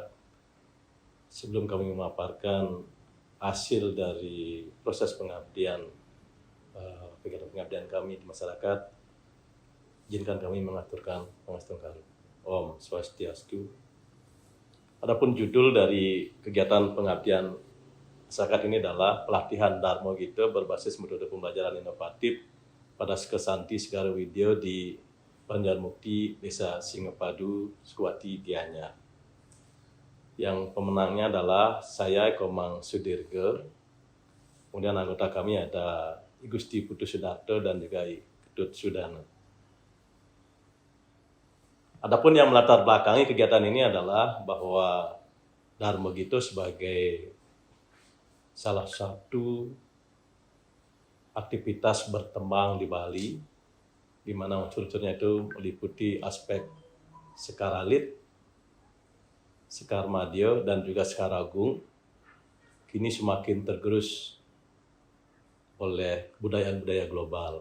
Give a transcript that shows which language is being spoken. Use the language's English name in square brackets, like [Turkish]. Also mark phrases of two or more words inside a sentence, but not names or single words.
[Indonesian] Sebelum kami memaparkan hasil dari proses pengabdian, kegiatan pengabdian kami di masyarakat, izinkan kami mengaturkan Pangastuhan Karunia. [Balinese] Om Swastiastu. [Indonesian] Adapun judul dari kegiatan pengabdian masyarakat ini adalah pelatihan Dharma Gita berbasis metode pembelajaran inovatif pada Kesanti Segara Widya di Banjarmukti, Desa Singapadu, Sukuati, Gianyar. Yang pemenangnya adalah saya, Komang Sudirga. Kemudian anggota kami ada Gusti Putu Sudarto dan juga Ketut Sudana. Adapun yang melatar belakangi kegiatan ini adalah bahwa Dharma Gita sebagai salah satu aktivitas berkembang di Bali, di mana unsur-unsurnya itu meliputi aspek Sekar Alit, Sekar Madya, dan juga Sekar Agung, kini semakin tergerus oleh budaya-budaya global.